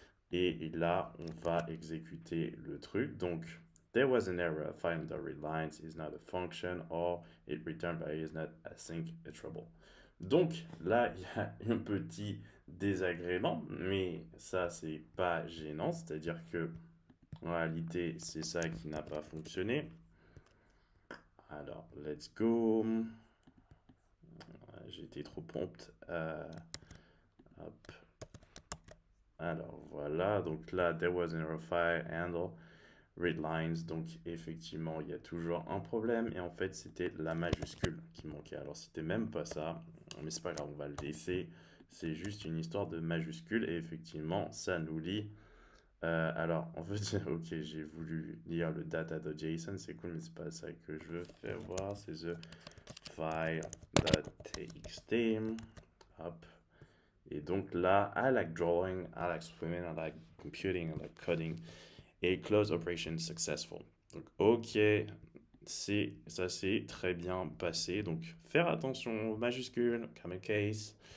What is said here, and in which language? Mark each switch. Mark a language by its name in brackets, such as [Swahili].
[French] Et là, on va exécuter le truc. [English] Donc, there was an error, find the readlines is not a function, or it returned by is not async iterable. [French] Donc, là, il y a un petit désagrément, mais ça, c'est pas gênant, c'est-à-dire que en réalité, c'est ça qui n'a pas fonctionné. [English] Alors, let's go. [French] J'ai été trop prompt. Hop. Alors, voilà. [English] Donc là, there was an error file handle read lines. [French] Donc, effectivement, il y a toujours un problème. Et en fait, c'était la majuscule qui manquait. Alors, c'était même pas ça. Mais c'est pas grave, on va le laisser. C'est juste une histoire de majuscule. Et effectivement, ça nous lit. Alors, on veut dire, ok, j'ai voulu lire le data.json, c'est cool, mais c'est pas ça que je veux faire voir, c'est the file.txt. Hop. Et donc là, [English] I like drawing, I like swimming, I like computing, I like coding. Et close operation successful. [French] Donc, ok, ça s'est très bien passé. Donc, faire attention aux majuscules, camel case.